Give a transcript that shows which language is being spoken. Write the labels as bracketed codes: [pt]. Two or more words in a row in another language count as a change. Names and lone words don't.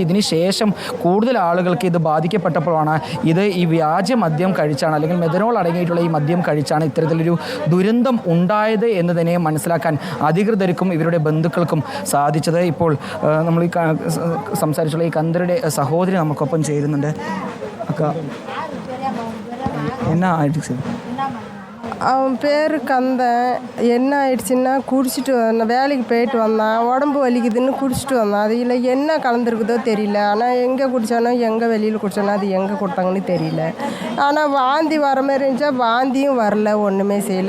[ml] ഇതിന് ശേഷം കൂടുതൽ ആളുകൾക്ക് ഇത് ബാധിക്കപ്പെട്ടപ്പോഴാണ് ഇത് ഈ വ്യാജ മദ്യം കഴിച്ചാണ്, അല്ലെങ്കിൽ മെഥനോൾ അടങ്ങിയിട്ടുള്ള ഈ മദ്യം കഴിച്ചാണ് ഇത്തരത്തിലൊരു ദുരന്തം ഉണ്ടായത് എന്ന് തന്നെ മനസ്സിലാക്കാൻ അധികൃതർക്കും ഇവരുടെ ബന്ധുക്കൾക്കും സാധിച്ചത്. ഇപ്പോൾ നമ്മൾ ഈ സംസാരിച്ചുള്ള ഈ കന്ദരുടെ സഹോദരി നമുക്കൊപ്പം ചേരുന്നുണ്ട്. എന്നാ ആയിട്ട് [ta] அவன் பேர் கந்தன். என்ன ஆயிடுச்சுன்னா குடிச்சிட்டு வந்தான், வேலைக்கு போயிட்டு வந்தான், உடம்பு வலிக்குதுன்னு குடிச்சிட்டு வந்தான். அது இல்லை என்ன கலந்துருக்குதோ தெரியல. ஆனால் எங்கே குடித்தானோ எங்கே வெளியில் குடித்தானோ அது எங்கே கொடுத்தாங்கன்னு தெரியல. ஆனால் வாந்தி வர மாதிரி இருந்துச்சா, வாந்தியும் வரல, ஒன்றுமே செய்யலை.